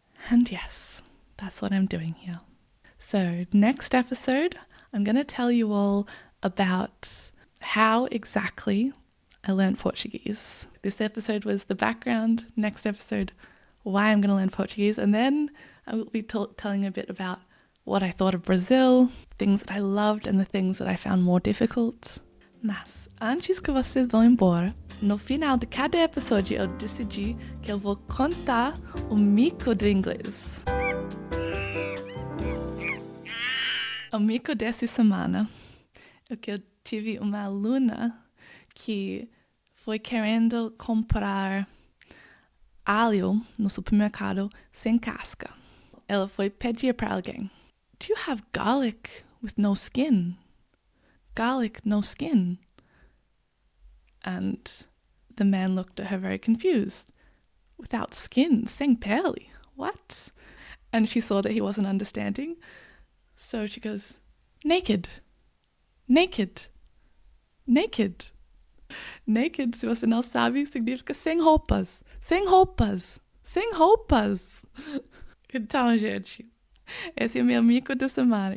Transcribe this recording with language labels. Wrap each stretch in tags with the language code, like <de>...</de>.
<en>And yes, that's what I'm doing here. So next episode, I'm going to tell you all about how exactly I learned Portuguese. This episode was the background. Next episode, why I'm going to learn Portuguese. And then I will be telling a bit about what I thought of Brazil, things that I loved and the things that I found more difficult.</en> <pt>Mas antes que vocês vão embora, no final de cada episódio eu decidi que eu vou contar o mico do inglês. O mico dessa semana é que eu tive uma aluna que foi querendo comprar alho no supermercado sem casca. Ela foi pedir para alguém:</pt> <en>"Do you have garlic with no skin? Garlic, no skin?" And the man looked at her very confused. "Without skin,</en> <pt>sem pele?</pt> <en>What?" And she saw that he wasn't understanding. So she goes, "Naked, naked, naked."</en> <pt>Naked, se você não sabe, significa sem roupas, sem roupas, sem roupas. Então, gente, esse é o meu mico da semana.</pt>